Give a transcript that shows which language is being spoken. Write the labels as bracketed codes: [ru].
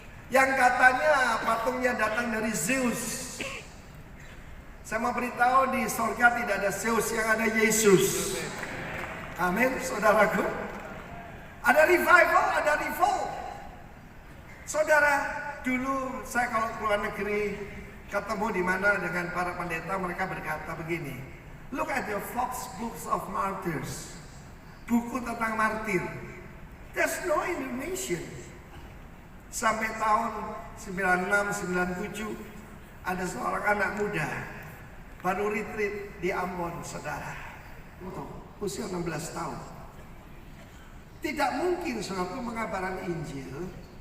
[id] Yang katanya patungnya datang dari Zeus. Saya mau beritahu di surga tidak ada Zeus, yang ada Yesus. Amin, saudaraku. Ada revival, ada revolt. Saudara, dulu saya kalau keluar negeri ketemu di mana dengan para pendeta, mereka berkata begini. [en] Look at the Fox Books of Martyrs. [id] Buku tentang martir. [en] There's no Indonesian. [id] Sampai tahun 96, 97 ada seorang anak muda baru retreat di Ambon, saudara. Usia 16 tahun. Tidak mungkin saudara mengabarkan Injil